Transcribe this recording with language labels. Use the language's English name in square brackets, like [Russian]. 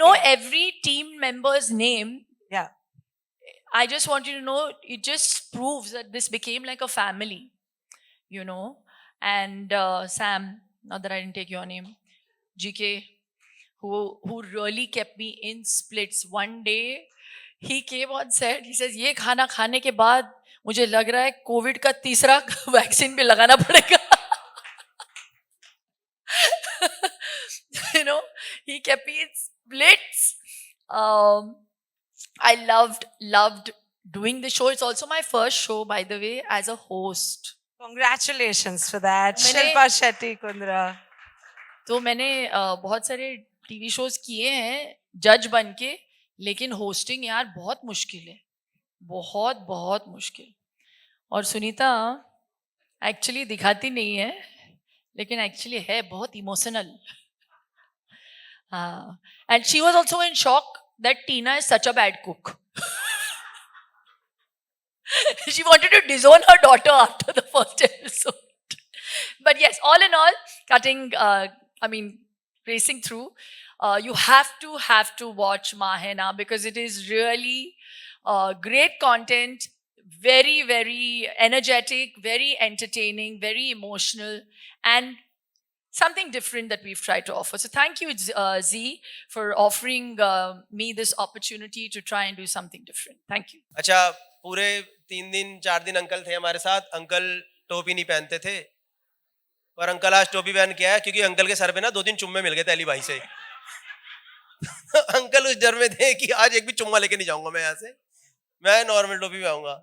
[English] know every team member's name, Yeah. I just want you to know, it just proves that this became like a family, you know. And Sam, not that I didn't take your name, GK, who really kept me in splits. One day, he came on set, he says, [Hindi] ये खाना खाने के बाद मुझे लग रहा है Covid का तीसरा वैक्सीन भी लगाना पड़ेगा. [English] You know, he kept me in splits. I loved doing the show. It's also my first show, by the way, as a host. Congratulations for that. [Hindi] मैंने- Shilpa Shetty, Kundra. तो मैंने बहुत सारे टीवी शोज किए हैं जज बन के, लेकिन होस्टिंग यार बहुत मुश्किल है, बहुत बहुत मुश्किल. और सुनीता एक्चुअली दिखाती नहीं है, लेकिन एक्चुअली है बहुत इमोशनल. हाँ, [English] And she was also in shock that Tina is such a bad cook. She wanted to disown her daughter after the first episode. But yes, all in all, racing through, you have to watch Mahena, because it is really great content, very, very energetic, very entertaining, very emotional, and something different that we've tried to offer. So thank you, Z, for offering me this opportunity to try and do something different. Thank you. [Hindi] अच्छा, पूरे 3 दिन 4 दिन uncle थे हमारे साथ. Uncle टोपी नहीं पहनते थे, पर अंकल आज टोपी पहन के आया, क्योंकि अंकल के सर पे ना 2-3 चुम्मे मिल गए थे अली भाई से. अंकल उस डर में थे कि आज एक भी चुम्मा लेके नहीं जाऊंगा मैं यहाँ से, मैं नॉर्मल टोपी में आऊंगा.